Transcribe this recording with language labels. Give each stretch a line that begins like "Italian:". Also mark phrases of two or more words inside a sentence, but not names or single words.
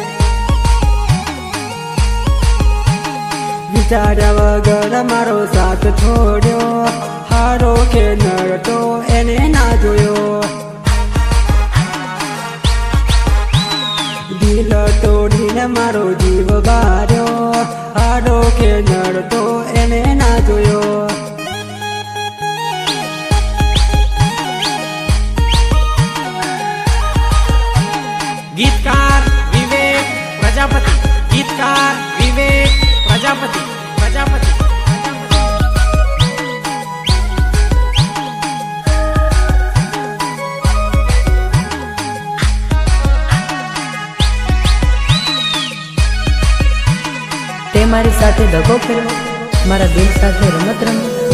Gujarati: વિચાર્યા વગર મારો સાથ છોડ્યો, હારો કે નડતો એને ના જોયો. દિલ તોડીને મારો જીવ બાર્યો, હારો કે નડતો એને ના જોયો.
Hindi: गीतकार विवेक प्रजापति, गीतकार विवेक प्रजापति, प्रजापति.
Gujarati: તે મારી સાથે દગો કર્યો, મારા દિલ સાથે રમત રમી.